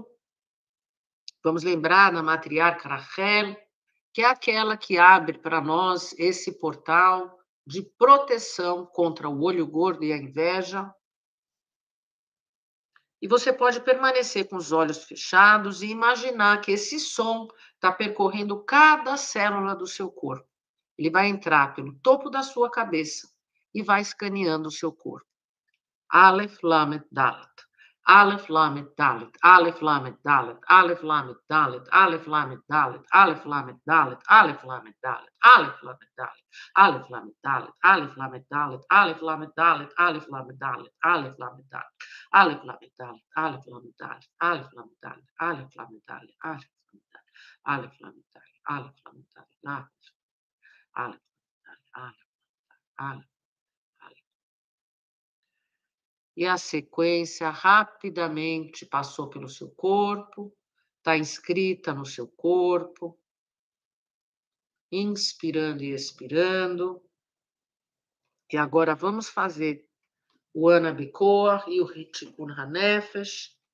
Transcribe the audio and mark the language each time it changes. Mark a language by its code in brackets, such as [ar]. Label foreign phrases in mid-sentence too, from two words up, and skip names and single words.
[pt] Vamos lembrar na matriarca Rachel, que é aquela que abre para nós esse portal de proteção contra o olho gordo e a inveja. E você pode permanecer com os olhos fechados e imaginar que esse som está percorrendo cada célula do seu corpo. Ele vai entrar pelo topo da sua cabeça e vai escaneando o seu corpo. [he] אלף, למד, דלת. אלף, למד, דלת. אלף, למד, דלת. אלף, למד, דלת. אלף, למד, דלת. אלף, למד, דלת. אלף, למד, דלת. אלף, למד, דלת. אלף, למד, דלת. אלף, למד, דלת. אלף, למד, דלת. אלף, למד, דלת. אלף, למד, דלת. אלף, למד, דלת. אלף, למד, דלת. אלף, למד, דלת. אלף, למד, דלת. אלף, למד, דלת. אלף, למד, דלת. אלף, אלף, אלף. [pt] E a sequência rapidamente passou pelo seu corpo, está inscrita no seu corpo, inspirando e expirando. E agora vamos fazer o Ana Bikoar e o Hitikun Hanefesh.